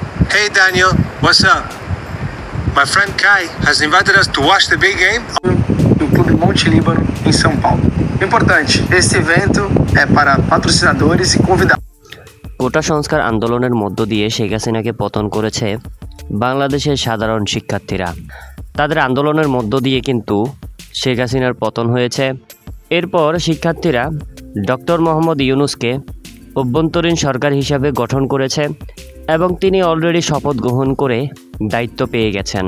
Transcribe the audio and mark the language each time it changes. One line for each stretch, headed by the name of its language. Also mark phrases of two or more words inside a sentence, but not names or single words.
English: Hey Daniel, what's up? My friend Kai has invited us to watch the big game
Portuguese: no Clube Monte Líbano, em São Paulo. Importante, este evento é para patrocinadores e convidados.
Bangla: কোটা সংস্কার আন্দোলনের মধ্য দিয়ে শেখ হাসিনাকে পতন করেছে বাংলাদেশের সাধারণ শিক্ষার্থীরা। তাদের আন্দোলনের মধ্য দিয়ে কিন্তু শেখ হাসিনার পতন হয়েছে। এরপর শিক্ষার্থীরা ডক্টর মোহাম্মদ ইউনূসকে অভ্যন্তরীণ সরকার হিসাবে গঠন করেছে এবং তিনি অলরেডি শপথ গ্রহণ করে দায়িত্ব পেয়ে গেছেন।